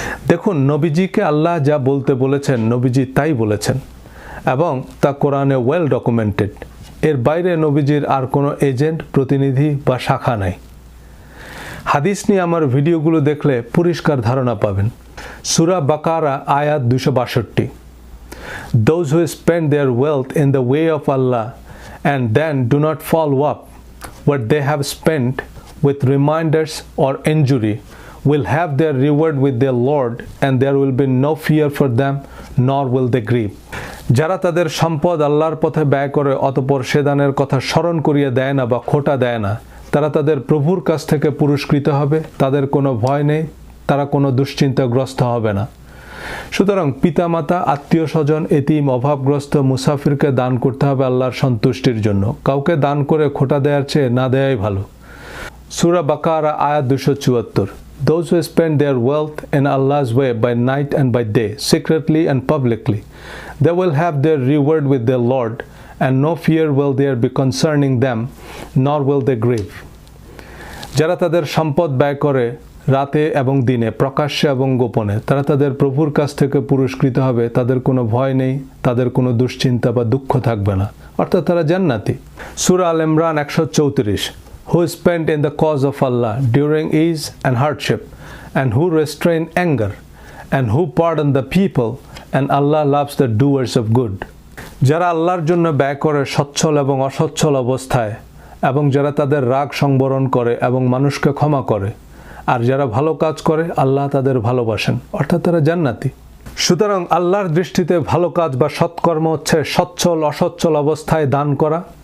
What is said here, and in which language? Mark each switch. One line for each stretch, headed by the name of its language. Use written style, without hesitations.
Bangla: দেখুন, নবীজিকে আল্লাহ যা বলতে বলেছেন নবীজি তাই বলেছেন এবং তা কোরআনে ওয়েল ডকুমেন্টেড। এর বাইরে নবীজির আর কোনো এজেন্ট, প্রতিনিধি বা শাখা নাই। হাদিস নিয়ে আমার ভিডিওগুলো দেখলে পরিষ্কার ধারণা পাবেন।
English: সূরা বাকারা আয়াত 262, Those who spend their wealth in the way of Allah and then do not follow up what they have spent with reminders or injury will have their reward with their Lord, and there will be no fear for them, nor will they grieve.
Bangla: যারা তাদের সম্পদ আল্লাহর পথে ব্যয় করে অতঃপর সে দানের কথা স্মরণ করিয়ে দেয় না বা খোঁটা দেয় না, তারা তাদের প্রভুর কাছ থেকে পুরস্কৃত হবে, তাদের কোনো ভয় নেই, তারা কোনো দুশ্চিন্তাগ্রস্ত হবে না। সুতরাং পিতামাতা, আত্মীয় স্বজন, এতিম, অভাবগ্রস্ত, মুসাফিরকে দান করতে হবে আল্লাহর সন্তুষ্টির জন্য। কাউকে দান করে খোঁটা দেওয়ার চেয়ে না দেয়াই ভালো।
English: সূরা বাকারা আয়াত 274, Those who spend their wealth in Allah's way by night and by day, secretly and publicly, they will have their reward with their Lord, and no fear will there be concerning them, nor will they grieve.
Bangla: যারা তাদের সম্পদ ব্যয় করে রাতে এবং দিনে, প্রকাশ্যে এবং গোপনে, তারা তাদের প্রভুর কাছ থেকে পুরস্কৃত হবে, তাদের কোনো ভয় নেই, তাদের কোনো দুশ্চিন্তা বা দুঃখ থাকবে না, অর্থাৎ তারা জান্নাতি।
English: সূরা আল ইমরান 134, Who spent in the cause of Allah during ease and hardship, and who restrain anger, and who pardon the people, and Allah loves the doers of good.
Bangla: যারা আল্লাহর জন্য ব্যয় করে সচ্ছল এবং অসচ্ছল অবস্থায়, এবং যারা তাদের রাগ সংবরণ করে এবং মানুষকে ক্ষমা করে, আর যারা ভালো কাজ করে আল্লাহ তাদের ভালোবাসেন, অর্থাৎ তারা জান্নাতি। সুতরাং আল্লাহর দৃষ্টিতে ভালো কাজ বা সৎকর্ম হচ্ছে সচ্ছল অসচ্ছল অবস্থায় দান করা।